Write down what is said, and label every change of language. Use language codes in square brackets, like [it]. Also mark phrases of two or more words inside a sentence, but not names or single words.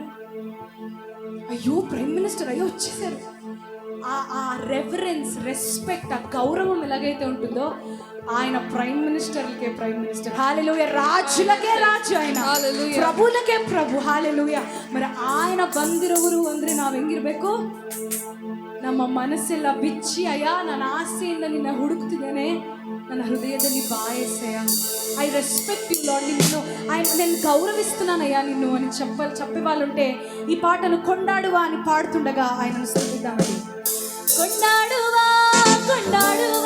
[te] అయ్యో [en] prime minister, [te] అయ్యో వచ్చేసారు. ఆ [en] reference, respect, [te] ఆ గౌరవం ఎలాగైతే ఉంటుందో ఆయన ప్రైమ్ మినిస్టర్లకే [en] prime minister. [te] హల్లెలూయా. రాజులకే రాజు ఆయన, ప్రభులకే ప్రభు. హల్లెలూయಾ. మరి ఆయన [kn] ಬಂದಿರುವರು ಅಂದ್ರೆ ನಾವು ಹೆಂಗಿರ್ಬೇಕು? ನಮ್ಮ ಮನಸ್ಸೆಲ್ಲ ಬಿಚ್ಚಿ, ಅಯ್ಯ ನಾನು ಆಸೆಯಿಂದ ನಿನ್ನ ಹುಡುಕ್ತಿದ್ದೇನೆ, ನನ್ನ ಹೃದಯದಲ್ಲಿ ಬಾಯಸಯ್ಯ. [en] I respect you Lord, [te] నేను గౌరవిస్తున్నానయ్యా నిన్ను అని చెప్పే వాళ్ళు ఉంటే ఈ పాటను కొండాడువా అని పాడుతుండగా ఆయనను స్తుతిద్దామండి. కొండాడువా కొండాడువా